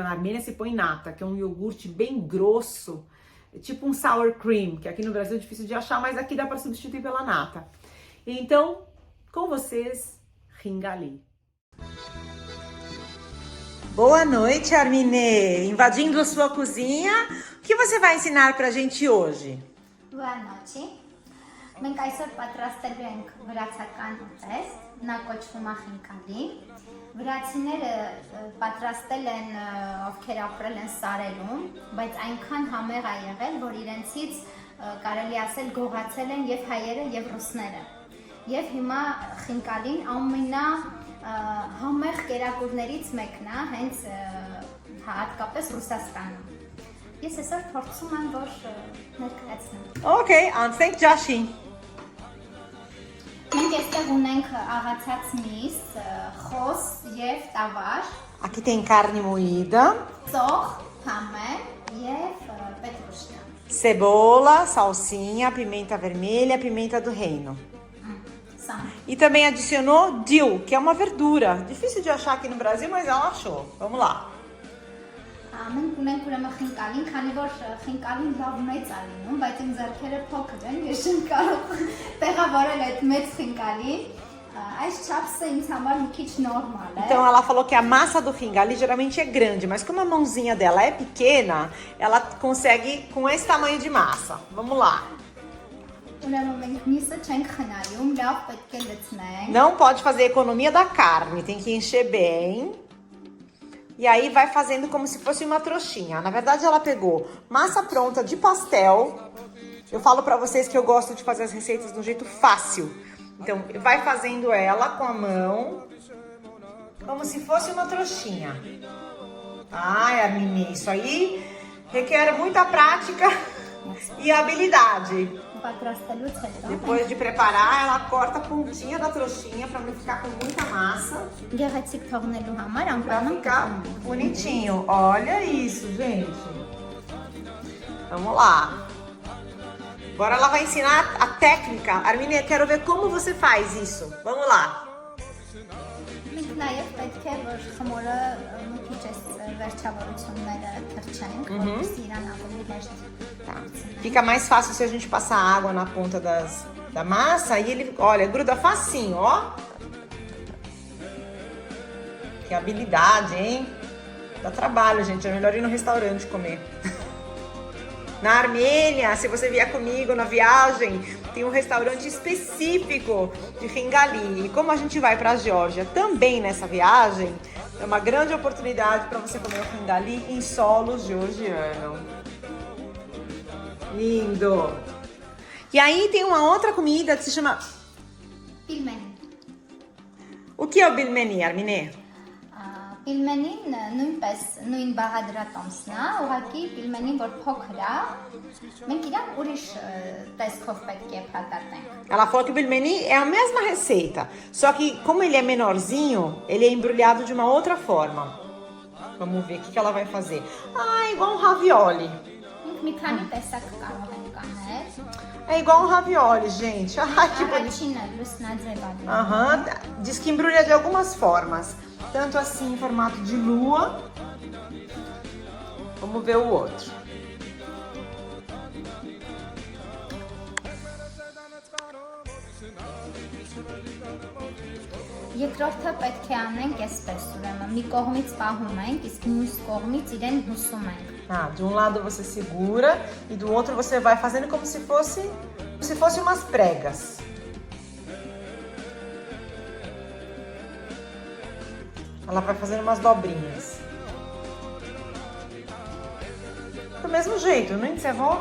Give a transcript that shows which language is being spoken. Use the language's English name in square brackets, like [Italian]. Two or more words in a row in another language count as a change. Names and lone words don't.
[Portuguese] Na Armênia se põe nata, que é um iogurte bem grosso, é tipo um [English] sour cream, [Portuguese] que aqui no Brasil é difícil de achar, mas aqui dá para substituir pela nata. Então, com vocês, ringali. Boa noite, Armine! Invadindo a sua cozinha, o que você vai ensinar pra gente hoje? Boa noite. [Armenian] Մենք այսօր պատրաստելու ենք վրացական ուտեստ, նա կոչվում է խինկալի։ Վրացիները պատրաստել են, ովքեր ապրել են սարերում, բայց այնքան համեղ է եղել, որ իրենցից կարելի ասել գողացել են եւ հայերը եւ ռուսները։ Եվ հիմա խինկալին ամենա համեղ կերակուրներից մեկն է, հենց հատկապես Ռուսաստանում։ Ես այսօր փորձում եմ, որ ներկայացնեմ։ Ok, անցնենք ջաշին։ Մենք այստեղ ունենք աղացած միս, խոս եւ տավար, [Portuguese] Aqui tem carne moída, [Armenian] ծող, համե եւ պետրուշկա։ [Portuguese] cebola, salsinha, pimenta vermelha, pimenta do reino. [Armenian] Սա։ [Portuguese] E também adicionou dill, que é uma verdura. Difícil de achar aqui no Brasil, mas ela achou. Vamos lá. [Armenian] Մենք ունենք ուրեմն խինկալին, քանի որ խինկալին լավ մեծ է լինում, բայց իմ ձեռքերը փոքր են, ես չեմ կարող տեղավորել այդ մեծ խինկալին։ Այս չափսը ինձ համար մի քիչ նորմալ է։ [Portuguese] Então ela falou que a massa do ringali geralmente é grande, mas como a mãozinha dela é pequena, ela consegue com esse tamanho de massa. Vamos lá. [Armenian] Ուրեմն մենք միսը չենք խնայում, լավ պետք է լցնենք։ [Portuguese] Não pode fazer economia da carne, tem que encher bem. E aí vai fazendo como se fosse uma trouxinha. Na verdade ela pegou massa pronta de pastel. Eu falo pra vocês que eu gosto de fazer as receitas de um jeito fácil. Então vai fazendo ela com a mão, como se fosse uma trouxinha. Ai, Armine, isso aí requer muita prática e habilidade. [Armenian] պատրաստելուց հետո [Portuguese] Depois de preparar, ela corta a pontinha da trouxinha para não ficar com muita massa. [Armenian] գեղեցիկ թողնելու համար [Portuguese] Pra [Armenian] անպայման [Portuguese] ficar bonitinho. Olha isso, gente. Vamos lá. Agora ela vai ensinar a técnica. Arminia, quero ver como você faz isso. Vamos lá. [Armenian] մենք նաև պետք է որ խմորը մի քիչ էս վերջավորությունները թրջենք, որպեսզի իրան ավելի հեշտ դարձնենք։ [Portuguese] Fica mais fácil se a gente passar água na ponta da massa e ele, olha, gruda facinho, ó. Que habilidade, hein? Dá trabalho, gente. É melhor ir no restaurante comer. Na Armênia, se você vier comigo na viagem, tem um restaurante específico de Ringali. E como a gente vai para a Geórgia também nessa viagem, é uma grande oportunidade para você comer o Ringali em solo georgiano. Lindo! E aí tem uma outra comida que se chama... [Armenian] Պիլմենի։ [Portuguese] O que é o bilmeni, Armine? [Armenian] Պիլմենին նույնպես նույն բաղադրատոմսն է, ուղղակի պիլմենին որ փոքր է, մենք իրան ուրիշ տեսքով պետք է փակատենք։ [Portuguese] Ela falou que o bilmeni é a mesma receita, só que como ele é menorzinho, ele é embrulhado de uma outra forma. Vamos ver o que ela vai fazer. Ah, igual um ravioli. [Armenian] Մենք մի քանի տեսակ կարող ենք անել։ [Portuguese] É igual um ravioli, gente. Ai, que bonito. [Armenian] Առաջինը լուսնաձև է։ [Portuguese] Aham, diz que embrulha de algumas formas. Tanto assim em formato de lua. Vamos ver o outro. [Armenian] Երկրորդը պետք է անենք այսպես, ուրեմն մի կողմից պահում ենք, իսկ մյուս կողմից իրեն հուսում ենք։ [Portuguese] Ah, de um lado você segura e do outro você vai fazendo como se fosse umas pregas. Ela vai fazendo umas dobrinhas. Do mesmo jeito, não encerrou?